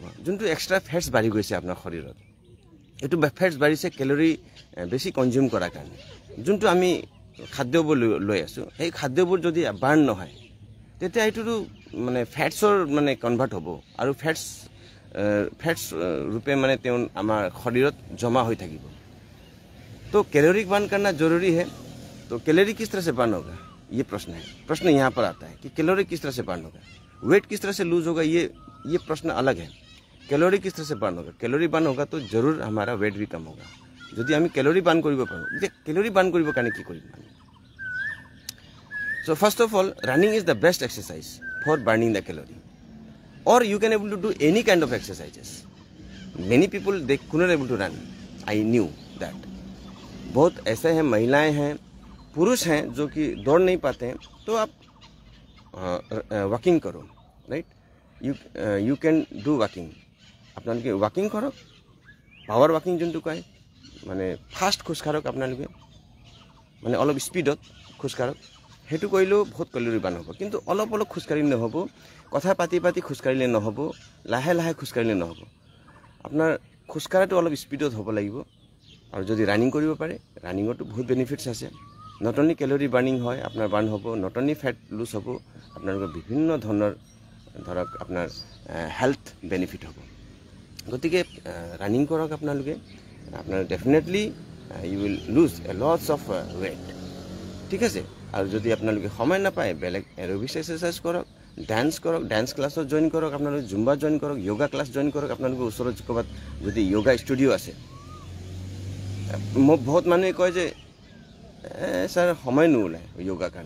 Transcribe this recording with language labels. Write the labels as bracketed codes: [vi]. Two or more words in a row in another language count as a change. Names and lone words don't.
[as] যোনটো [en] extra fats [as] বাঢ়ি গৈছে আপোনাৰ শৰীৰত, এইটো ফেটছ বাঢ়িছে কেলৰি বেছি কনজিউম কৰাৰ কাৰণে। যোনটো আমি খাদ্যবোৰ লৈ আছোঁ, সেই খাদ্যবোৰ যদি বাৰ্ণ নহয়, তেতিয়া এইটোতো মানে ফেটছৰ মানে কনভাৰ্ট হ'ব আৰু ফেটছ ৰূপে মানে তেওঁ আমাৰ শৰীৰত জমা হৈ থাকিব। [hi] तो [en] calorie burn [hi] करना जरूरी है। तो कैलोरी किस तरह से बर्न होगा, ये प्रश्न यहाँ पर आता है कि कैलोरी किस तरह से बर्न होगा, वेट किस तरह से लूज होगा, ये प्रश्न अलग है। कैलोरी किस तरह से बर्न होगा? [en] calorie burn [hi] होगा तो जरूर हमारा वेट भी कम होगा। [as] যদি আমি [en] calorie burn [as] কৰিব পাৰোঁ, যে [en] calorie burn [as] কৰিবৰ কাৰণে কি কৰিম? [en] So first of all, running is the best exercise for burning the calorie, or you can able to do any kind of exercises. Many people they could not able to run, I knew that. [hi] बहुत ऐसे हैं, महिलाएं हैं, पुरुष हैं जो कि दौड़ नहीं पाते हैं, तो आप वॉकिंग करो, राइट? [en] You can do walking. [as] আপোনালোকে वॉकिंग কৰক, [en] power walking [as] যোনটো কয়, মানে ফাষ্ট খোজকাঢ়ক, আপোনালোকে মানে অলপ স্পীডত খোজকাঢ়ক, সেইটো কৰিলেও বহুত কেলৰি বাৰ্ণ হ'ব। কিন্তু অলপ খোজকাঢ়িলে নহ'ব, কথা পাতি খোজকাঢ়িলে নহ'ব, লাহে খোজকাঢ়িলে নহ'ব। আপোনাৰ খোজকাঢ়াটো অলপ স্পীডত হ'ব লাগিব। আৰু যদি ৰানিং কৰিব পাৰে, ৰানিঙতো বহুত বেনিফিটছ আছে। [en] not only calorie burning [as] হয়, আপোনাৰ বাৰ্ণ হ'ব, [en] not only fat lose [as] হ'ব, আপোনালোকৰ বিভিন্ন ধৰণৰ ধৰক আপোনাৰ [en] health benefit [as] হ'ব। গতিকে ৰানিং কৰক আপোনালোকে, আপোনাৰ [en] definitely you will lose a lots of weight, [as] ঠিক আছে? আৰু যদি আপোনালোকে সময় নাপায়, বেলেগ [en] aerobics exercise [as] কৰক, ডান্স কৰক, ডান্স ক্লাছত জইন কৰক, আপোনালোকে জুম্বা জইন কৰক, [en] yoga class [as] জইন কৰক। আপোনালোকৰ ওচৰত ক'ৰবাত যদি [en] yoga studio' [as] আছে, বহুত মানুহে কয় যে ছাৰ সময় নোলায় য়োগাৰ কাৰণে।